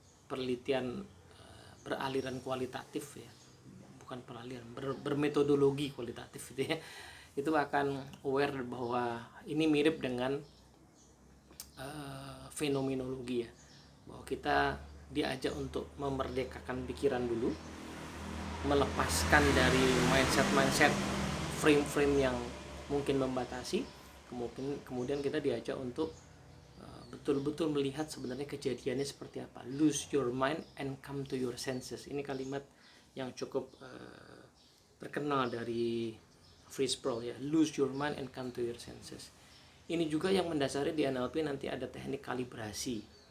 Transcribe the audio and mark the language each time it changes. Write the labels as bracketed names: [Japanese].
[Indonesian] penelitian beraliran kualitatif ya, bukan peraliran, bermetodologi kualitatif gitu ya, itu akan aware bahwa ini mirip dengan fenomenologi ya, bahwa kita diajak untuk memerdekakan pikiran dulu, melepaskan dari mindset frame-frame yang mungkin membatasi. Kemudian kita diajak untuk betul-betul melihat sebenarnya kejadiannya seperti apa. [English] Lose your mind and come to your senses. [Indonesian] Ini kalimat yang cukup terkenal dari Fritz Perls ya. [English] Lose your mind and come to your senses. [Indonesian] Ini juga yang mendasari di NLP nanti ada teknik kalibrasi.